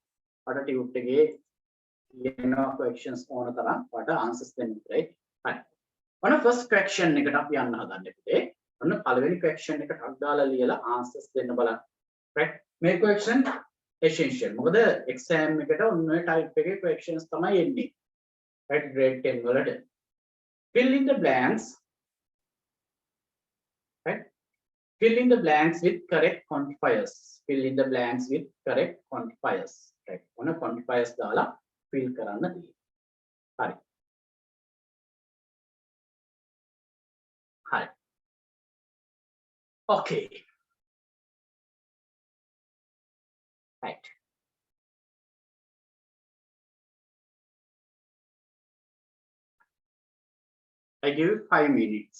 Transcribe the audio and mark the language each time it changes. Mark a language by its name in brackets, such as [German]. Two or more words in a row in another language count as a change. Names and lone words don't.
[Sinhala] ඔයාලට ටියුට් එකේ ලියනවා questions ඕන තරම් ඔයාලට answers දෙන්න උතරයි. හරි. ඔන්න [English] first question [Sinhala] එකට අපි යන්න හදන්නේ පුතේ. ඔන්න පළවෙනි question එකට ටක් දාලා ලියලා answers දෙන්න බලන්න. [English] right මේ question essential. [Sinhala] මොකද exam එකට ඔන්න ඔය type එකේ questions තමයි එන්නේ. [English] right grade 10 වලට. fill in the blanks. right fill in the blanks with correct quantifiers. fill in the blanks with correct quantifiers. [Sinhala] right ඔන්න quantifiers දාලා fill කරන්න තියෙනවා. හරි. හරි. [English] okay. right. I give you 5 minutes.